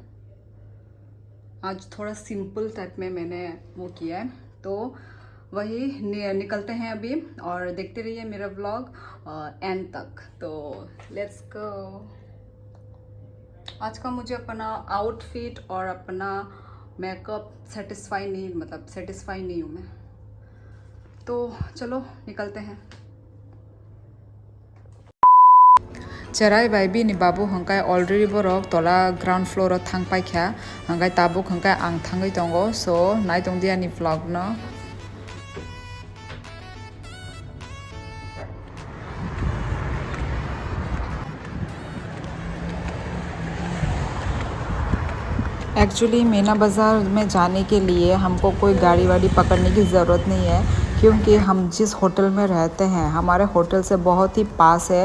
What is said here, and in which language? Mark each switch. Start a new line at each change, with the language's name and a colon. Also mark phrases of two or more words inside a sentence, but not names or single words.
Hindi: आज थोड़ा
English: simple type
Hindi: में मैंने वो किया है, तो वही निकलते हैं अभी और देखते रहिए मेरा व्लॉग एंड तक।
English: तो let's go.
Hindi: आज का मुझे अपना आउटफिट और अपना मेकअप सेटिस्फाई नहीं हूँ मैं। तो चलो निकलते हैं।
Kok Borok: Cerai baibi ni babu hangkai already borok tola
English: ground floor
Kok Borok: o thangpai kha hangkai tabuk hangkai ang thangai tongo so nai tong dia ni vlog no।
Hindi: एक्चुअली मीना बाज़ार में जाने के लिए हमको कोई गाड़ी वाड़ी पकड़ने की ज़रूरत नहीं है, क्योंकि हम जिस होटल में रहते हैं हमारे होटल से बहुत ही पास है।